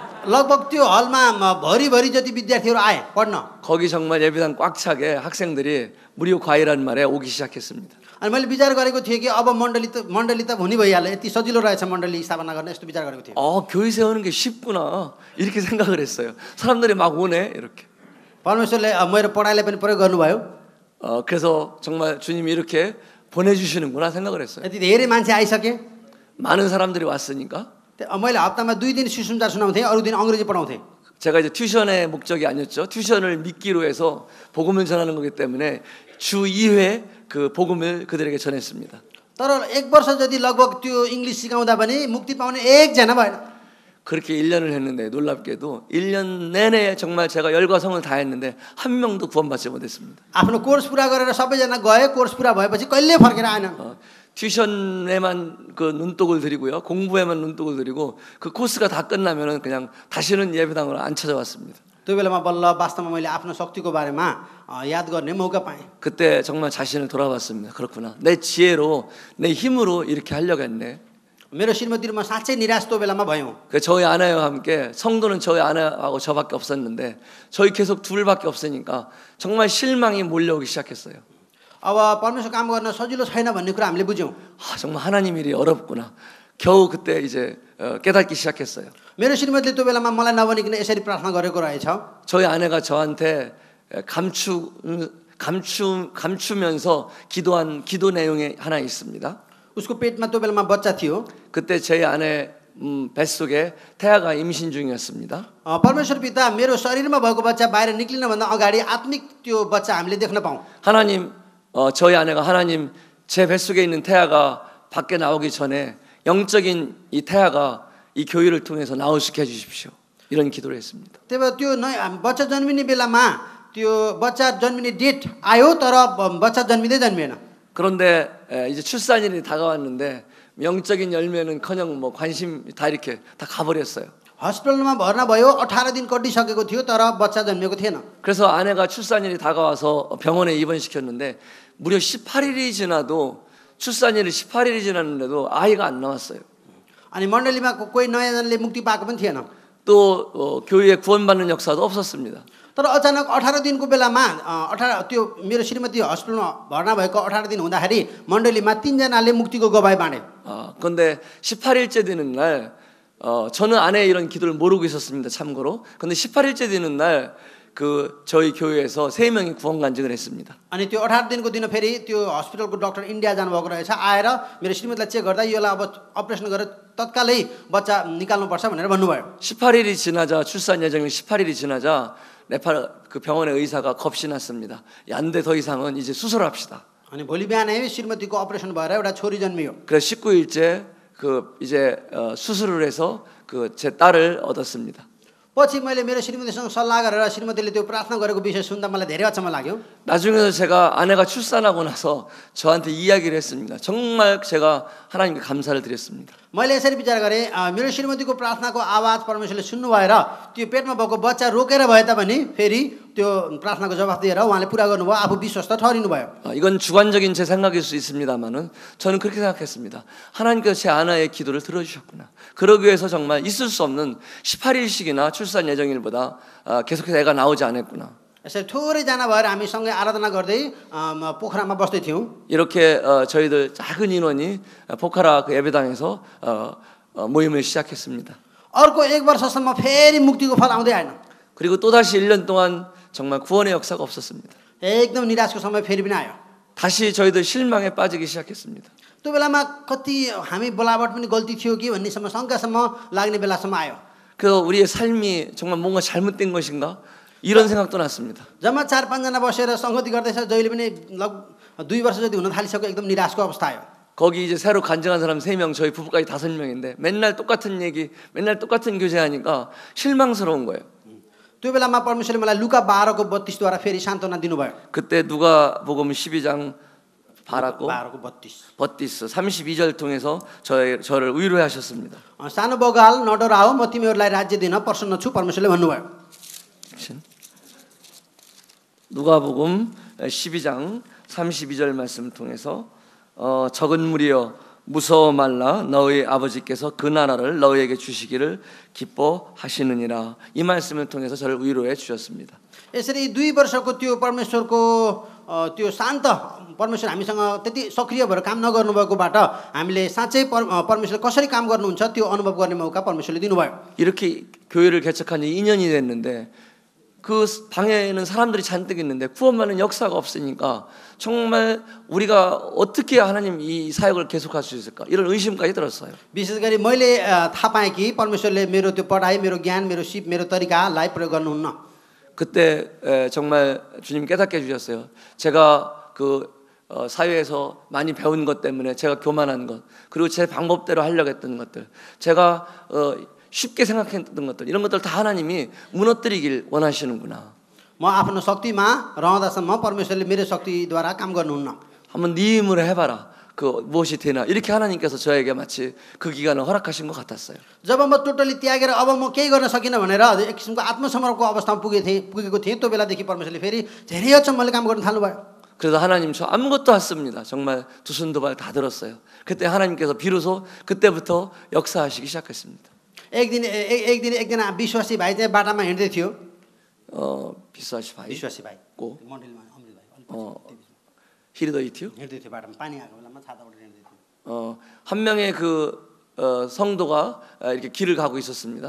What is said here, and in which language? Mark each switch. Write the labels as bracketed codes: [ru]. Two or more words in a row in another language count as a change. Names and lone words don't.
[ne] लगभग त्यो हलमा भरिभरि जति विद्यार्थीहरू आए पढ्न। [ko] 거기 정말 예배당 꽉 차게 학생들이 무료 과외란 말에 오기 시작했습니다. [ne] अनि मैले विचार गरेको थिएँ कि अब मण्डली त हुने भइहाल्यो, यति सजिलो रहेछ मण्डली स्थापना गर्न, यस्तो विचार गरेको थिएँ। [ko] 교회 세우는 게 쉽구나 이렇게 생각을 했어요. 사람들이 막 오네 이렇게. [ne] परमेश्वरले मेरो पढाइलाई पनि प्रयोग गर्नुभयो। [ko] 그래서 정말 주님이 이렇게 보내주시는구나 생각을 했어요. [ne] यति धेरै मान्छे आइसके। [ko] 많은 사람들이 왔으니까. [ne] मैले हप्तामा 2 दिन सुसमाचार सुनाउँथेँ, अरू दिन अङ्ग्रेजी पढाउँथेँ। [ko] 제가 이제 튜션의 목적이 아니었죠. 튜션을 믿기로 해서 복음을 전하는 거기 때문에 주 2회 그 복음을 그들에게 전했습니다. [ne] तर 1 वर्ष जति लगभग त्यो इंग्लिश सिकाउँदा पनि मुक्ति पाउने एकजना भएन। [ko] 그렇게 1년을 했는데 놀랍게도 1년 내내 정말 제가 열과 성을 다했는데 한 명도 구원받지 못했습니다. [ne] आफ्नो कोर्स पुरा गरेर सबैजना गए, कोर्स पुरा भएपछि कहिले फर्केर आएन। [ko] 튜션에만 그 눈독을 들이고요. 공부에만 눈독을 들이고 그 코스가 다 끝나면은 그냥 다시는 예배당으로 안 찾아왔습니다. [ne] त्यो बेलामा बल्ल वास्तवमा मैले आफ्नो शक्तिको बारेमा याद गर्ने मौका पाएँ। [ko] 그때 정말 자신을 돌아봤습니다. 그렇구나. 내 지혜로 내 힘으로 이렇게 하려고 했네. [ne] मेरो श्रीमतीमा साँच्चै निराश त्यो बेलामा भयौँ। [ko] 그 저희 아내와 함께 성도는 저희 아내하고 저밖에 없었는데 저희 계속 둘밖에 없으니까 정말 실망이 몰려오기 시작했어요. [ne] अब परमेश्वर काम गर्न सजिलो छैन भन्ने कुरा हामीले बुझ्यौँ। [ko] 정말 하나님 일이 어렵구나. 겨우 그때 이제 깨닫기 시작했어요. [ne] मेरो श्रीमतीले त्यो बेलामा मलाई नभनिकन यसरी प्रार्थना गरेको रहेछ। [ko] 저희 아내가 저한테 감추면서 기도한 기도 내용이 하나 있습니다. [ne] उसको पेटमा त्यो बेलामा बच्चा थियो। [ko] 그때 제 아내 뱃속에 태아가 임신 중이었습니다. [ne] परमेश्वर पिता मेरो शरीरमा भएको बच्चा बाहिर निक्लिन भन्दा अगाडि आत्मिक त्यो बच्चा हामीले देख्न पाऊँ। [ko] 하나님 저희 아내가 하나님 제 뱃속에 있는 태아가 밖에 나오기 전에 영적인 이 태아가 이 교회를 통해서 나올 수 있게 해 주십시오. 이런 기도를 했습니다. [ne] त्यही भएर त्यो बच्चा जन्मिने बेलामा त्यो बच्चा जन्मिने डेट आयो तर बच्चा जन्मिँदै जन्मिएन। [ko] 그런데 이제 출산일이 다가왔는데 영적인 열매는커녕 뭐 관심 다 이렇게 다 가버렸어요. [ne] हस्पिटलमा भर्ना भयो, 18 दिन कटिसकेको थियो तर बच्चा जन्मेको थिएन। [ko] 그래서 아내가 출산일이 다가와서 병원에 입원시켰는데 무려 18일이 지나도 출산일이 18일이 지났는데도 아이가 안 나왔어요. [ne] अनि मण्डलीमा कोही नयाँजनले मुक्ति पाएको पनि थिएन। [ko] 또 교회에 구원받는 역사도 없었습니다. [ne] तर अचानक 18 दिनको बेलामा 18 त्यो मेरो श्रीमती हस्पिटलमा भर्ना भएको 18 दिन हुँदाखेरि मण्डलीमा 3 जनाले मुक्तिको गवाही बाँडे। [ko] 그런데 18일째 되는 날 저는 아내의 이런 기도를 모르고 있었습니다. 참고로. 근데 18일째 되는 날 그 저희 교회에서 3명이 구원 간증을 했습니다. [ne] अनि त्यो 18 दिनको दिन फेरि त्यो हस्पिटलको डाक्टर इन्डिया जानुभएको रहेछ। आएर मेरो श्रीमतीलाई चेक गर्दा योलाई अब अपरेसन गरेर तत्कालै बच्चा निकाल्नुपर्छ भनेर भन्नुभयो। [ko] 18일이 지나자 출산 예정일 18일이 지나자 네팔 그 병원의 의사가 겁이 났습니다. 안 돼 더 이상은 이제 수술합시다. [ne] अनि भोलि बिहानै श्रीमतीको अपरेसन भएर एउटा छोरी जन्मियो। [ko] 그래서 19일째 그 이제 수술을 해서 그 제 딸을 얻었습니다. [ne] पछि मैले मेरो श्रीमतीसँग सल्लाह गरेर श्रीमतीले त्यो प्रार्थना गरेको विषय सुन्दा मलाई धेरै अचम्म लाग्यो। [ko] 나중에서 제가 아내가 출산하고 나서 저한테 이야기를 했습니다. 정말 제가 하나님께 감사를 드렸습니다. [ne] मैले यसरी विचार गरेँ, मेरो श्रीमतीको प्रार्थनाको आवाज परमेश्वरले सुन्नु भएर त्यो पेटमा भएको बच्चा रोकेर भए तापनि फेरि त्यो प्रार्थनाको जवाफ दिएर उहाँले पुरा गर्नुभयो, आफू विश्वस्त ठहरिनु भयो। [ko] 이건 주관적인 제 생각일 수 있습니다만은 저는 그렇게 생각했습니다. 하나님께서 제 아내의 기도를 들어주셨구나. 그러기 위해서 정말 있을 수 없는 18일씩이나 출산 예정일보다 계속해서 애가 나오지 않았구나. [ne] यसरी थोरैजना भएर हामी सँगै आराधना गर्दै पोखरामा बस्दै थियौँ। [ko] 이렇게 저희들 작은 인원이 포카라 그 예배당에서 모임을 시작했습니다. [ne] अर्को 1 वर्षसम्म फेरि मुक्तिको फल आउँदै आएन। [ko] 그리고 또 다시 1년 동안 정말 구원의 역사가 없었습니다. [ne] एकदम निराशको समय फेरि पनि आयो। [ko] 다시 저희들 실망에 빠지기 시작했습니다. [ne] त्यो बेलामा कति हामी बोलावट पनि गल्ती थियो कि भन्नेसम्म शङ्कासम्म लाग्ने बेलासम्म आयो। [ko] 그래서 우리의 삶이 정말 뭔가 잘못된 것인가? 이런 생각도 났습니다. [ne] जम्मा 4-5 जना बसेर संगति गर्दैछ, जहिले पनि लगभग 2 वर्ष जति हुन थालिसक्यो, एकदम निराशको अवस्था आयो। [ko] 거기 이제 새로 간증한 사람 3명, 저희 부부까지 5명인데 맨날 똑같은 얘기, 맨날 똑같은 교제하니까 실망스러운 거예요. [ne] त्यो बेलामा परमेश्वरले मलाई लुका 12को 32 द्वारा फेरि सान्त्वना दिनुभयो। [ko] 그때 누가복음 12장 바라고 [ne] 12को 32 [ko] 버티스 32절 통해서 저를 위로하셨습니다. [ne] सानो बगाल नडराओ, म तिमीहरूलाई राज्य दिन प्रसन्न छु, परमेश्वरले भन्नुभयो। [ko] 누가복음 12장 32절 말씀 통해서 적은 무리여 무서워 말라 너희 아버지께서 그 나라를 너희에게 주시기를 기뻐하시느니라. 이 말씀을 통해서 저를 위로해 주셨습니다. [ne] यसरी 2 वर्षको त्यो परमेश्वरको त्यो शान्त परमेश्वर हामीसँग त्यति सक्रिय भएर काम नगर्नुभएकोबाट हामीले साँच्चै परमेश्वरले कसरी काम गर्नुहुन्छ त्यो अनुभव गर्ने मौका परमेश्वरले दिनुभयो। [ko] 이렇게 교회를 개척한 지 2년이 됐는데 그 방에는 사람들이 잔뜩 있는데 구원받는 역사가 없으니까 정말 우리가 어떻게 하나님 이 사역을 계속할 수 있을까 이런 의심까지 들었어요. [ne] विशेष गरी मैले थाहा पाएँ कि परमेश्वरले मेरो त्यो पढाइ मेरो ज्ञान मेरो सिप मेरो तरिकालाई प्रयोग गर्नुहुन्न। [ko] 그때 정말 주님 깨닫게 해주셨어요. 제가 그 사회에서 많이 배운 것 때문에 제가 교만한 것 그리고 제 방법대로 하려고 했던 것들 제가 쉽게 생각했던 것들 이런 것들 다 하나님이 무너뜨리길 원하시는구나. [ne] म आफ्नो शक्तिमा रहँदासम्म परमेश्वरले मेरो शक्तिद्वारा काम गर्नुहुन्न। [ko] 한번 네 힘으로 해봐라. 그 무엇이 되나 이렇게 하나님께서 저에게 마치 그 기간을 허락하신 것 같았어요. [ne] जब म टोटली त्यागेर अब म केही गर्न सकिनँ भनेर एक किसिमको आत्मसमर्पणको अवस्थामा पुगेको थिएँ त्यो बेलादेखि परमेश्वरले फेरि धेरै अचम्मले काम गर्न थाल्नुभयो। [ko] 그래서 하나님 저 아무것도 안 씁니다. 정말 두 손 두 발 다 들었어요. 그때 하나님께서 비로소 그때부터 역사하시기 시작했습니다. [ne] एक दिन एकजना विश्वासी भाइ चाहिँ बाटामा हिँड्दै थियो। 비싸시 भाइ विश्वासी भाइ को मण्डलीमा अमृत भाइ 히리더 이티요? हिँड्दै थियो बाटामा पानी आएको बेलामा छाताबाट हिँड्दै थियो। [ko] 한 명의 그 성도가 이렇게 길을 가고 있었습니다.